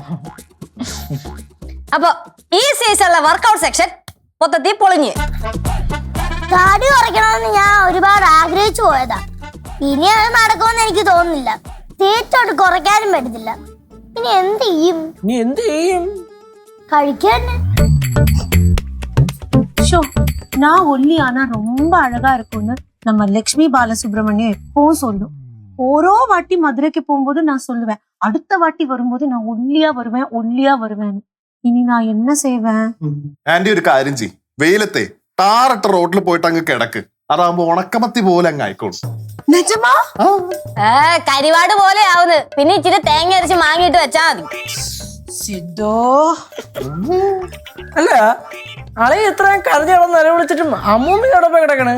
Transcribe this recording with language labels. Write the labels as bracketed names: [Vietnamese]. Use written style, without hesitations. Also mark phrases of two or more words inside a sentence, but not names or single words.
[Malayalam] അപ്പൊ ഈ സീസണിലെ [English] workout session [Malayalam] മൊത്തത്തിൽ പൊളിഞ്ഞ്. തടി കുറയ്ക്കണമെന്ന് ഞാൻ ഒരുപാട് ആഗ്രഹിച്ചു പോയതാ. ഇനി അത് നടക്കുമെന്ന് എനിക്ക് തോന്നുന്നില്ല. തീറ്റോട്ട് കുറയ്ക്കാനും പറ്റത്തില്ല. ഇനി എന്ത് ചെയ്യും? നീ എന്ത് ചെയ്യും? കഴിക്കാൻ. [Tamil] ஷோ, நான் ஒல்லி ஆனா ரொம்ப அழகா இருக்கும்னு நம்ம லட்சுமி பாலசுப்ரமணியம் எப்பவும் சொல்லும். ஓரோ வாட்டி மதுரைக்கு போகும்போது நான் சொல்லுவேன், அடுத்த வாட்டி வரும்போது நான் ஒல்லியா வருவேன். [Malayalam] ഇനി ഞാൻ [Tamil] என்ன செய்வேன்? [Malayalam] ആന്റി ഒരു കാര്യം ചെയ്യും, വെയിലത്തെ ടാറിട്ട റോഡിൽ പോയിട്ട് അങ്ങ് കിടക്ക്. അതാകുമ്പോ ഉണക്കമത്തി പോലെ അങ്ങ് ആയിക്കോളും. [Tamil] நிஜமா? [Malayalam] കരിവാട് പോലെ ആവുന്നത്. പിന്നെ ഇച്ചിരി തേങ്ങ അരച്ച് മാങ്ങിയിട്ട് വെച്ചാ മതി. സിദ്ധോ, അല്ല, അളയെ ഇത്രയും കരഞ്ഞോളം നിലവിളിച്ചിട്ടും അമ്മൂമ്മയോടൊപ്പം കിടക്കണ്.